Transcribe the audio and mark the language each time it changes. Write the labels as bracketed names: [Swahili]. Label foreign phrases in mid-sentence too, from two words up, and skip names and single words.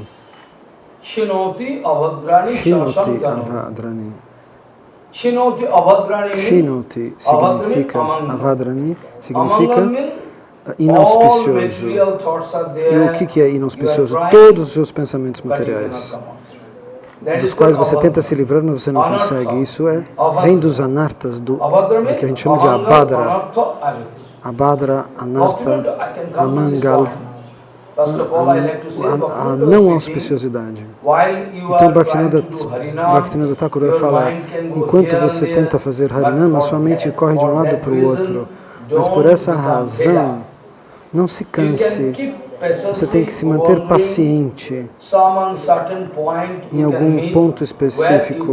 [Portuguese] Shinoti significa, avadrani significa inauspicioso. E o que é inauspicioso? Todos os seus pensamentos materiais, dos quais você tenta se livrar, mas você não consegue. Isso vem dos anartas, do que a gente chama de abadra. Abadra, anarta, amangal, a não auspiciosidade. Então Bhaktivinoda Thakur vai falar, enquanto você tenta fazer Harinama, sua mente corre de um lado para o outro, mas por essa razão, não se canse, você tem que se manter paciente em algum ponto específico.